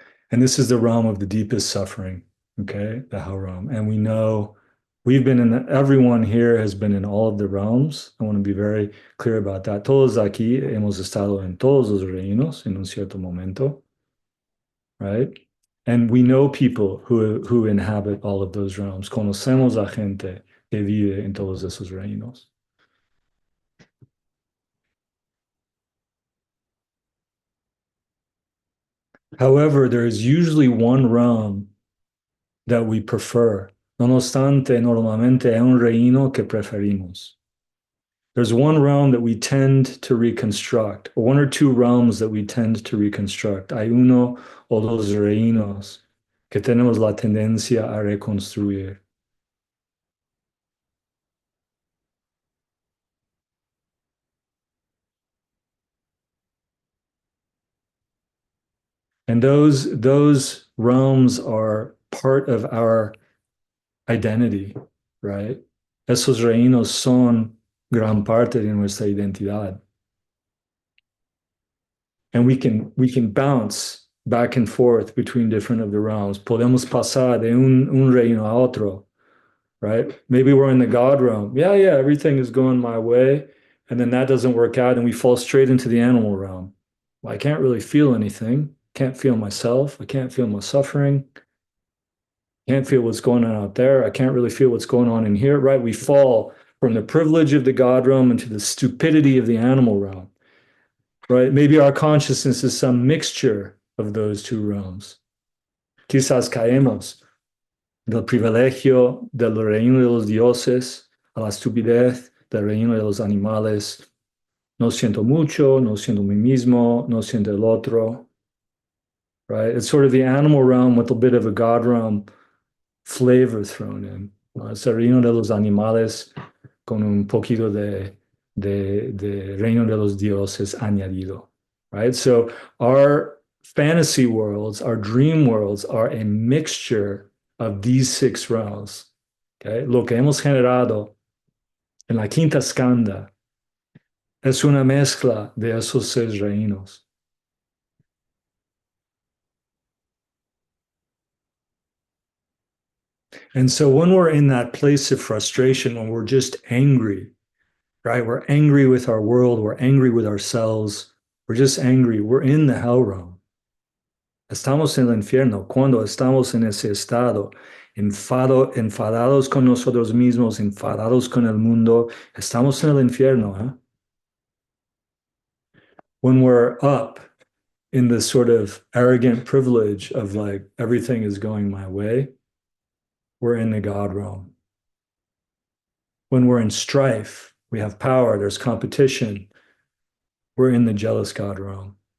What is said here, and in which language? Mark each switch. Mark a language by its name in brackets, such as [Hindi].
[English] And this is the realm of the deepest suffering, okay? The hell realm. And we know everyone here has been in all of the realms. I want to be very clear about that. [Spanish] Todos aquí hemos estado en todos los reinos en un cierto momento, [English] right? And we know people who inhabit all of those realms. [Spanish] Conocemos a gente que vive en todos esos reinos. [English] However, there is usually one realm that we prefer. [Spanish] No obstante, normalmente hay un reino que preferimos. [English] There's one realm that we tend to reconstruct, or one or two realms that we tend to reconstruct. [Spanish] Hay uno o dos reinos que tenemos la tendencia a reconstruir. [English] And those realms are part of our identity, right? [Spanish] Esos reinos son gran parte de nuestra identidad. [English] And we can bounce back and forth between different of the realms. [Spanish] Podemos pasar de un reino a otro, [English] right? Maybe we're in the God realm. Yeah, everything is going my way. And then that doesn't work out and we fall straight into the animal realm. Well, I can't really feel anything. Can't feel myself. I can't feel my suffering. Can't feel what's going on out there. I can't really feel what's going on in here, right? We fall from the privilege of the God realm into the stupidity of the animal realm, right? Maybe our consciousness is some mixture of those two realms. [Spanish] Quizás caemos del privilegio del reino de los dioses a la estupidez del reino de los animales. No siento mucho, no siento mí mismo, no siento el otro, [English] right? It's sort of the animal realm with a bit of a God realm flavor thrown in. [Spanish] Es el reino de los animales con un poquito de reino de los dioses añadido, [English] right? So our fantasy worlds, our dream worlds are a mixture of these six realms, okay? [Spanish] Lo que hemos generado en la quinta skanda es una mezcla de esos seis reinos. [English] And so when we're in that place of frustration, when we're just angry, right? We're angry with our world, we're angry with ourselves, we're just angry, we're in the hell realm. [Spanish] Estamos en el infierno cuando estamos en ese estado, enfadados con nosotros mismos, enfadados con el mundo. Estamos en el infierno, ¿eh? [English] When we're up in this sort of arrogant privilege of like everything is going my way, we're in the God realm. When we're in strife, we have power, there's competition, we're in the jealous God realm.